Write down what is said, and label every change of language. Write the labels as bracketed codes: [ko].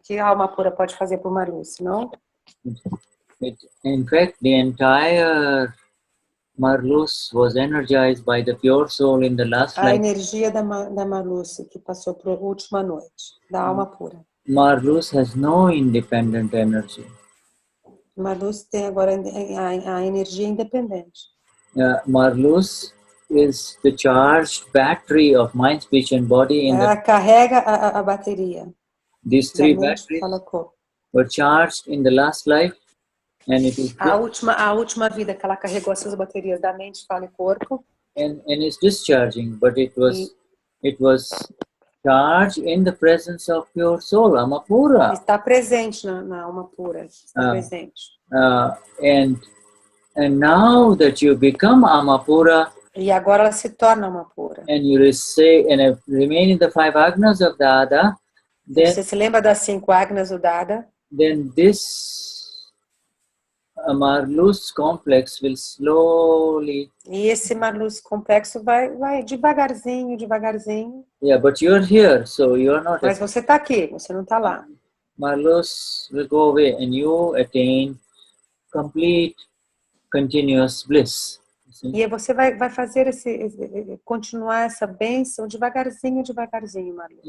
[pt] Que a alma pura pode fazer por Marluce, não? [en] In fact, the entire Marluce was energized by the pure soul in the last life. [pt] A energia da Marluce que passou para a última noite, da alma pura. [en] Marluce has no independent energy. [pt] Marluce tem agora a energia independente. [en] Marluce is the charged battery of mind, speech and body. [pt] Ela carrega a bateria. [en] These three batteries were charged in the last life, and it is [pt] a última vida que ela carregou essas baterias da mente, fala e corpo. [en] And it's discharging, but it was charged in the presence of pure soul, Alma Pura. [pt] Está presente na alma pura. Está presente. [en] And now that you become Alma Pura, [pt] e agora ela se torna alma pura. [en] And you say, and remain in the 5 agnas of Dada. Then, [pt] você se lembra das 5 agnas do Dada? [en] Then this Marluce complex will slowly. [pt] E esse Marluce complexo vai devagarzinho. [en] Yeah, but you're here, so you're not. [pt] Mas você está aqui, você não está lá. [en] Marluce will go away, and you attain complete, continuous bliss. [pt] E você vai fazer continuar essa bênção devagarzinho, Marluce.